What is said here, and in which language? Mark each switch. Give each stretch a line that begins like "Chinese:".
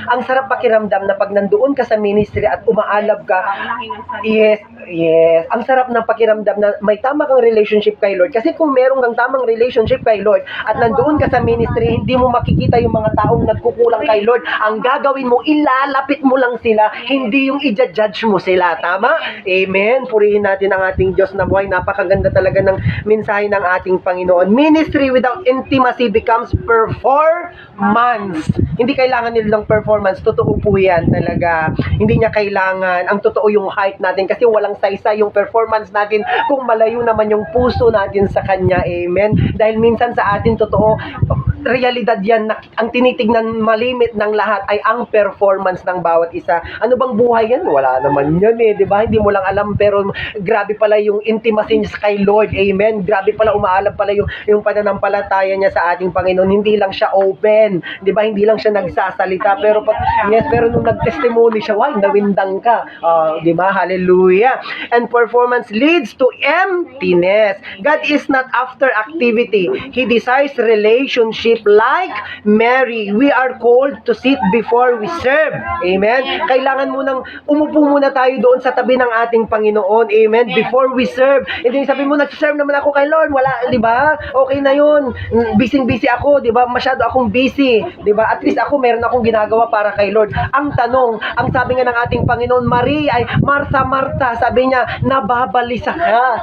Filipino: Ang sarap pakiramdam na pag nandoon ka sa ministry at umaalab ka, yes, ang sarap ng pakiramdam na may tama kang relationship kay Lord. Kasi kung meron kang tamang relationship kay Lord at nandoon ka sa ministry, hindi mo makikita yung mga taong nagkukulang kay Lord. Ang gagawin mo, ilalapit mo lang sila, hindi yung i-judge mo sila. Tama? Amen. Purihin natin ang ating Diyos na buhay. Napakaganda talaga ng mensahe ng ating Panginoon.
English: Ministry without intimacy becomes performance.
Filipino: Hindi kailangan nilang performance. Totoo po yan talaga. Hindi niya kailangan. Ang totoo yung heart natin kasi walang saysa yung performance natin kung malayo naman yung puso natin sa Kanya. Amen. Dahil minsan sa atin totoo, realidad yan na ang tinitignan malimit ng lahat ay ang performance ng bawat isa. Ano bang buhay yan? Wala naman yan eh, di ba? Hindi mo lang alam pero grabe pala yung intimacy niya kay Lord. Amen. Grabe pala, umaalam pala yung pananampalataya niya sa ating Panginoon. Hindi lang siya open, di ba? Hindi lang siya nagsasalita pero pero nung nag-testimony siya, why nawindang ka? Di ba? Hallelujah.
English: And performance leads to emptiness. God is not after activity. He desires relationship like Mary. We are called to sit before we serve. Amen.
Filipino: Kailangan munang umupo muna tayo doon sa tabi ng ating Panginoon. Amen.
English: Before we serve.
Filipino: Hindi sabi mo, nag-serve naman ako kay Lord. Wala, di ba? Okay na yun. Busy ako, di ba? Masyado akong busy. Di ba? At least ako, meron akong ginagawa para kay Lord. Ang tanong, ang sabi nga ng ating Panginoon, Maria ay, Martha, Martha, sabi niya, nababalisa ka.